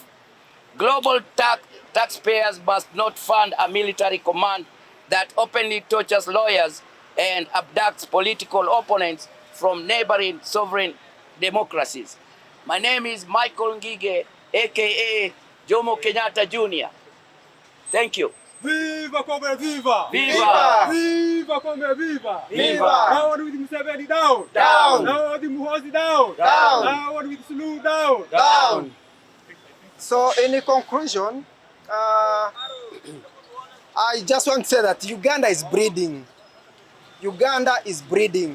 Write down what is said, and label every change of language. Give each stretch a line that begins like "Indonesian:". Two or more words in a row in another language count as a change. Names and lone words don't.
English: Global taxpayers must not fund a military command that openly tortures lawyers and abducts political opponents from neighboring sovereign democracies. My name is Michael Ngige, aka Jomo Kenyatta Jr. Thank you. Viva Comrade, viva! Viva! Viva Comrade, viva! Viva! Down with Museveni, down! Down! Down with Muhozi, down! Down! Down with Suluhu, down! Down! So in conclusion, I just want to say that Uganda is breeding. Uganda is breeding.